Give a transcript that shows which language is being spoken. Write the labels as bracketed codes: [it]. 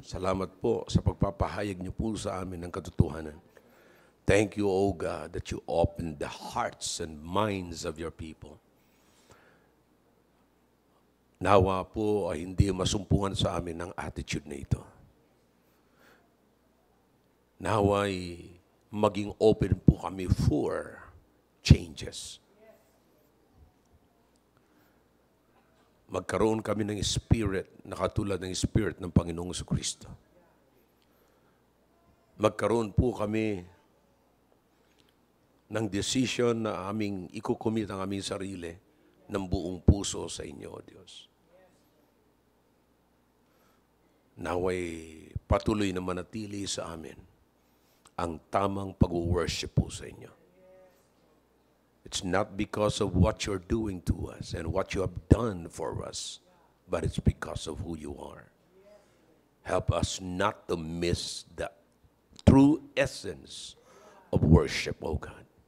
[tl] Salamat po sa pagpapahayag niyo po sa amin ng katotohanan. [en] Thank you, O God, that you opened the hearts and minds of your people. [tl] Nawa po ay hindi masumpungan sa amin ang attitude na ito. Nawa ay maging open po kami [en] for changes. [tl] Magkaroon kami ng spirit na katulad ng spirit ng Panginoong Jesucristo. Magkaroon po kami ng decision na aming ikukumit ang aming sarili ng buong puso sa inyo, O Diyos. Naway patuloy na manatili sa amin ang tamang pag-worship po sa inyo. [en] It's not because of what you're doing to us and what you have done for us, but it's because of who you are. Help us not to miss the true essence of worship, oh God.